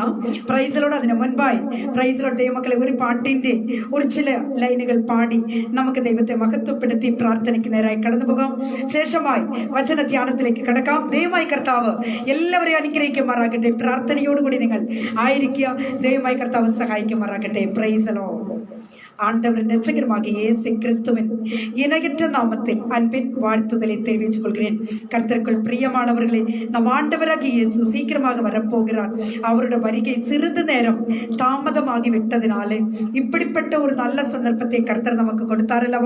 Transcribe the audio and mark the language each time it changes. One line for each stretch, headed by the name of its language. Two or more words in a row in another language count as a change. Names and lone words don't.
Malayalam: പ്രൈസിലോട് അതിന് മുൻപായി പ്രൈസിലോട് ദൈവമക്കളെ, ഒരു പാട്ടിന്റെ ഒരു ചില ലൈനുകൾ പാടി നമുക്ക് ദൈവത്തെ മഹത്വപ്പെടുത്തി പ്രാർത്ഥനയ്ക്ക് നേരായി കടന്നു പോകാം. ശേഷമായി വചന ധ്യാനത്തിലേക്ക് കടക്കാം. ദൈവമായ കർത്താവ് എല്ലാവരെയും അനുഗ്രഹിക്കുമാറാകട്ടെ. പ്രാർത്ഥനയോടുകൂടി നിങ്ങൾ ആയിരിക്കുക. ദൈവമായ കർത്താവ് സഹായിക്കുമാറാകട്ടെ.
English: praise the Lord.
Tamil: ஆண்டவரின் ரட்சகருமாகிய இயேசு கிறிஸ்துவின் இணையற்ற நாமத்தில் அன்பின் வாழ்த்துதலை தெரிவித்துக் கொள்கிறேன். கர்த்தருக்குள் பிரியமானவர்களே, நம் ஆண்டவராகிய இயேசு சீக்கிரமாக வரப்போகிறார். அவருடைய வருகை சிறிது நேரம் தாமதமாகி விட்டதினாலே இப்படிப்பட்ட ஒரு நல்ல சந்தர்ப்பத்தை கர்த்தர் நமக்கு கொடுத்தார் அல்லவா?